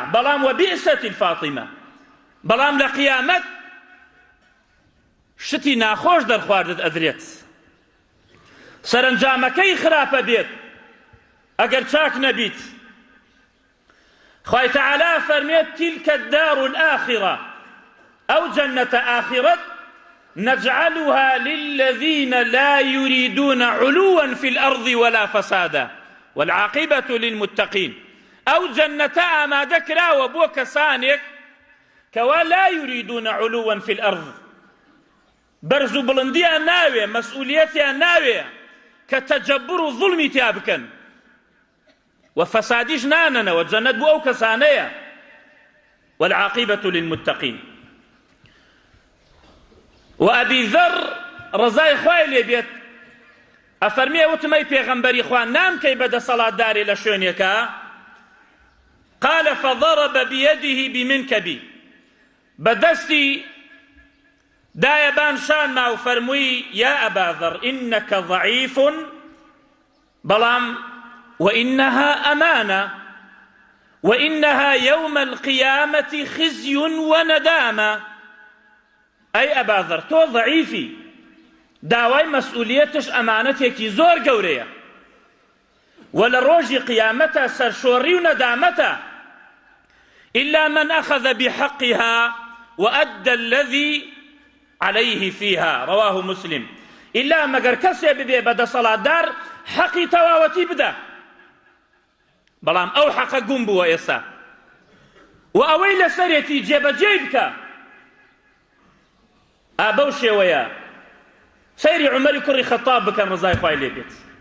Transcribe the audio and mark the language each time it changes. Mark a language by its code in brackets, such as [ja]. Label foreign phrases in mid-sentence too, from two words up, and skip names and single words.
[ckb] بەڵام [ar] وەبیئسەتی الفاتیمە، [ckb] بەڵام لە قیامەت شتی ناخۆش دەرخواردت ئەدرێت، سەرنجامەکەی خراپە بێت ئەگەر چاک نەبیت. خوای تەعالا فەرمێت [ar] تیلکە الدار الآخرة، [ckb] ئەو جەنەتە ئاخرەت، [ar] نجعلها للذين لا يريدون علوا في الأرض ولا فسادا والعاقبة للمتقين. [ckb] ئەو جەنەتە ئامادە کراوە بۆ کەسانێک کەوا [ar] لا يريدون علوا في الأرض، [ckb] بەرز و بڵندیان ناوێ، مەسئولیەتیان ناوێ کە تەجەبر و ظوڵمی تیا بکەن و فەسادیش نانەنەوە. جەنەت بۆ ئەو کەسانەیە. [ar] والعاقبة للمتقين. [ckb] و ئەبی ذەر ڕەزای خوای لێ بێت ئەفەرمێ وتمەی پێغەمبەری خوا نامکەی بەدەسەڵاتدارێ لە شوێنێکە، [ar] قال فضرب بيده بمنكبي، [ckb] بەدەستی دایەبان شانما و فەرمووی [ar] یا ئەبا ذەر إنك ضعيف، بەڵام وإنها أمانة وإنها يوم القيامة خزي وندامة. [ckb] ئەی ئەبا ذەر تۆ ضعیفی، داوای مەسئولیەتش ئەمانەتێکی زۆر گەورەیە، و لە ڕۆژی قیامەتە سەرشۆڕی و نەدامەتە. [ar] إلا من أخذ بحقها وأدى الذي عليه فيها. رواه مسلم. [ckb] ئیلا مەگەر کەسێ ببێ بەدەسەڵاتدار حەقی تەواوەتی بدە، بەڵام ئەو حەقە گوم بووە ئێستا و ئەوەی لەسەرێتی جێبەجێ بکە. بەو شێوەیە سەیری عومەری کوڕی خەتاب بکەن ڕزای خوای لێ بێت.